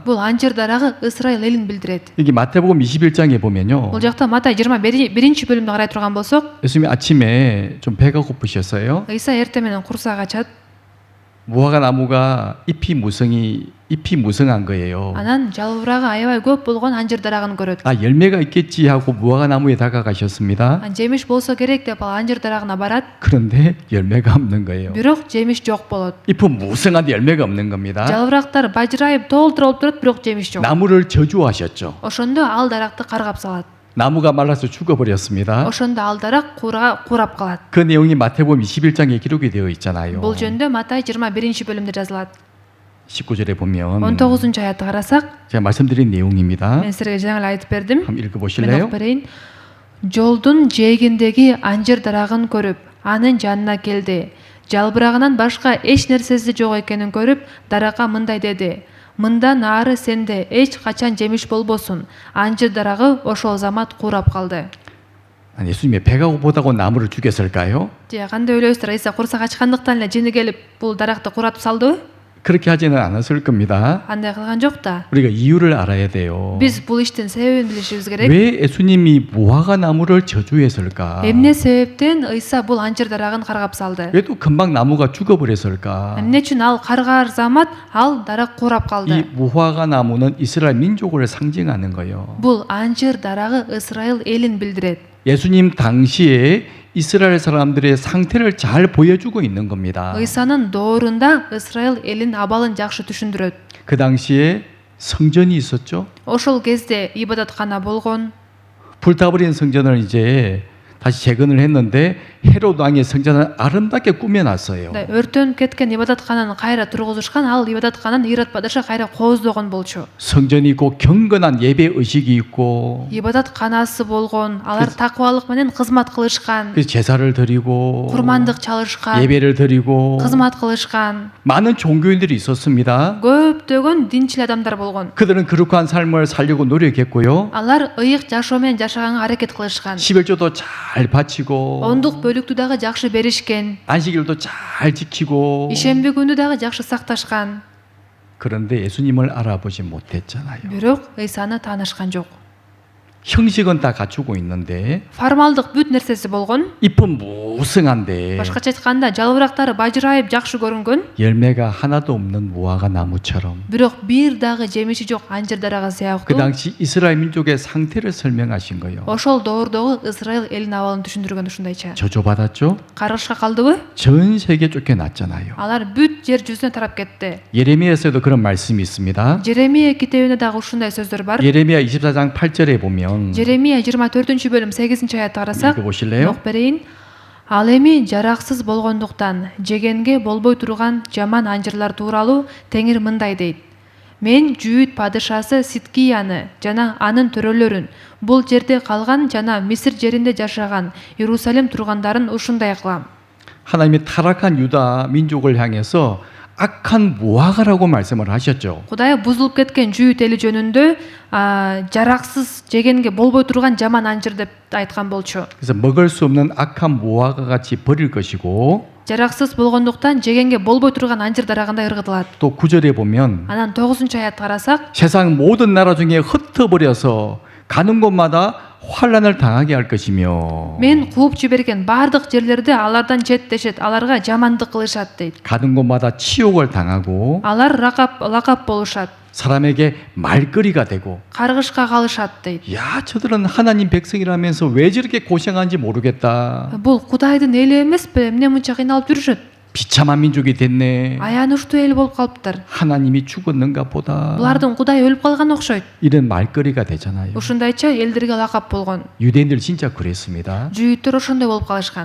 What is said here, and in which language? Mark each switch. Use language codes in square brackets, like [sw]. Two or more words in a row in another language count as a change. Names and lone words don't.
[ky] Бул анжир дарагы Исраил элин билдирет. [ko] 여기 마태복음 21장에 보면요. [ky] Бул жакта Матай 21-бөлүмдө карай турган болсок, [ko] 예수님이 아침에 좀 배가 고프셨어요. [ky] Ыйса эртең менен курсак ачат. [ko] 무화과 나무가 잎이 무성한 거예요. [ky] Анан жалбырагы аябай көп болгон анжир дарагын көрөт. [ko] 아, 열매가 있겠지 하고 무화과 나무에 다가가셨습니다. [ky] Жемиш болсо керек деп ал анжир дарагына барат. [ko] 그런데 열매가 없는 거예요. [ky] Бирок жемиш жок болот. [ko] 잎은 무성한데 열매가 없는 겁니다. [ky] Жалбырактар бажырайып толтуруп турат, бирок жемиш жок. [ko] 나무를 저주하셨죠. [ky] Ошондо ал даракты каргап салат. [ko] 나무가 말라서 죽어버렸습니다. [ky] Ошондо ал дарак курап калат. [ko] 그 내용이 마태복음 21장에 기록이 되어 있잖아요. [ky] Бул жөнүндө Матай 21-бөлүмдө жазылат. [ko] 19절에 보면 [ky] 19 аятты карасак, [ko] 제가 말씀드린 내용입니다. [ky] мен силерге жаңы эле айтып бердим. [ko] 한번 [ky] Мен [ko] 읽어보실래요? [ky] окуп берейин. Жолдун жээгиндеги анжыр дарагын көрүп, анын жанына келди. Жалбырагынан башка эч нерсеси жок экенин көрүп, даракка мындай деди: мындан ары сенде эч качан жемиш болбосун. Анжыр дарагы ошол замат курап калды. [ko] 아니, 예수님이 배가 고프다고 나무를 죽였을까요? [ky] Же кандай ойлойсуздар, Иса курсак ачкандыктан эле жини келип бул даракты куратып салдыбы? [ko] 그렇게 하지는 않았을 겁니다. [ky] Андай кылган жок да. [ko] 우리가 이유를 알아야 돼요. [ky] Биз бул иштин себебин билишибиз керек. [ko] 왜 예수님이 무화과 나무를 저주했을까? [ky] Эмне себептен Иса бул анжыр дарагын каргап салды? [ko] 왜 또 금방 나무가 죽어버렸을까? [ky] Эмне үчүн ал каргаар замат ал дарак курап [ko] 이 [ky] калды? [ko] 무화과 나무는 이스라엘 민족을 상징하는 거예요. [ky] Бул анжыр дарагы Исраил элин билдирет. [ko] 예수님 당시에 이스라엘 사람들의 상태를 잘 보여주고 있는 겁니다. [ky] Исанын доорунда Исраил элин абалын жакшы түшүндүрөт. [ko] 그 당시에 성전이 있었죠. [ky] Ошол кезде ибадаткана болгон. [ko] 불타버린 성전을 이제 다시 재건을 했는데 헤롯 왕의 성전을 아름답게 꾸며놨어요. [ky] Өртөнүп кеткен ибадаткананы кайра тургузушкан, ал ибадатканын Ирод падыша кайра кооздогон болчу. [ko] 성전이 있고 경건한 예배 의식이 있고 [ky] Ибадатканасы болгон, алар такыбалык менен кызмат кылышкан, [ko] 그 제사를 드리고 [ky] курмандык чалышкан, [ko] 예배를 드리고 [ky] кызмат кылышкан. [ko] 많은 종교인들이 있었습니다. [ky] Көптөгөн динчил адамдар болгон. [ko] 그들은 거룩한 삶을 살려고 노력했고요. [ky] Алар ыйык жашоо менен жашаганга аракет кылышкан. [ko] 11조도 잘 바치고 [ky] Ондук бөлүктү дагы жакшы беришкен. [ko] 안식일도 잘 지키고 [ky] Ишемби күнү дагы жакшы сакташкан. [ko] 그런데 예수님을 알아보지 못했잖아요. [ky] Бирок Исаны таанышкан жок. [ko] 형식은 다 갖추고 있는데 [ky] Формалдык бүт нерсеси болгон. [ko] 잎은 무성한데 [ky] Башкача айтканда, жалбырактары бажырайып жакшы көрүнгөн. [ko] 열매가 하나도 없는 무화과 나무처럼 [ky] Бирок бир дагы жемиши жок анжыр дарагы [ko] 그 [ky] сыяктуу. [ko] 당시 이스라엘 민족의 상태를 설명하신 거예요. [ky] Ошол доордогу Исраил элин абалын түшүндүргөн ушундайча. [ko] 저주받았죠? [ky] Каргышка калдыбы? [ko] 전 세계 쫓겨났잖아요. [ky] Алар бүт жер жүзүнө тарап кетти. [ko] 예레미야에서도 그런 말씀이 있습니다. [ky] Жеремия китебинде дагы ушундай сөздөр бар. [ko] 예레미야 24장 8절에 보면 [ky] Жеремия 24-бөлүм 8-аятты карасак, [ko] 읽어보실래요? [ky] окуп берейин. Ал эми жараксыз болгондуктан жегенге болбой турган жаман анжырлар тууралуу Теңир мындай дейт: Мен Жүйүт падышасы Ситкияны жана анын төрөлөрүн, бул жерде калган жана Мисир жеринде жашаган Иерусалим тургандарын ушундай кылам. [ko] 하나님이 타락한 유다 민족을 향해서 악한 무화과라고 말씀을 하셨죠. [ky] Кудай бузулуп кеткен Жүйүт эли жөнүндө жараксыз жегенге болбой турган жаман анжыр деп айткан болчу. [ko] 그래서 먹을 수 없는 악한 무화과 같이 버릴 것이고 [ky] Жараксыз болгондуктан жегенге болбой турган анжыр дарагында ыргытылат. [ko] 또 9절에 보면 [ky] Анан 9-аятты карасак, [ko] 세상 모든 나라 중에 흩어버려서 가는 곳마다 환란을 당하게 할 것이며 [ky] мен кууп жиберген бардык жерлерде алардан четтешет, аларга жамандык кылышат дейт. [ko] 가는 곳마다 치욕을 당하고 [ky] Алар лакап болушат, [ko] 사람에게 말거리가 되고 [ky] каргышка калышат дейт. [ko] 야 저들은 하나님 백성이라면서 왜 저렇게 고생하는지 모르겠다. [ky] Бул Кудайдын эли эмеспи? Эмне мынча кыйналып жүрүшөт? [ko] 비참한 민족이 됐네. [ky] Аянычтуу эл болуп калыптыр. [ko] 하나님이 죽었는가 보다. [ky] Булардын Кудай өлүп калган окшойт. [ko] 이런 말거리가 되잖아요. [ky] Ушундайча элдерге лакап болгон. [ko] 유대인들 진짜 그랬습니다. [ky] Жүйүттөр ошондой болуп калышкан.